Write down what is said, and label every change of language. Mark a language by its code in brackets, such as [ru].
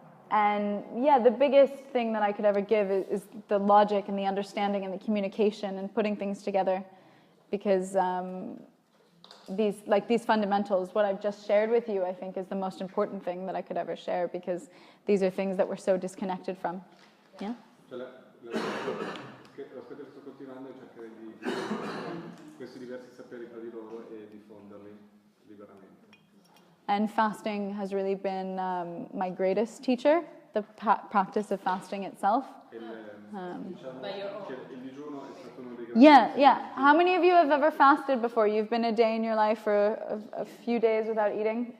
[en] And yeah, the biggest thing that I could ever give is the logic and the understanding and the communication and putting things together, because these fundamentals, what I've just shared with you, I think is the most important thing that I could ever share, because these are things that we're so disconnected from. Yeah? [it] L'aspetto che sto coltivando è cercare di questi diversi saperi tra di loro e diffonderli liberamente. [en] And fasting has really been my greatest teacher, the practice of fasting itself. Yeah. How many of you have ever fasted before? You've been a day in your life for a few days without eating?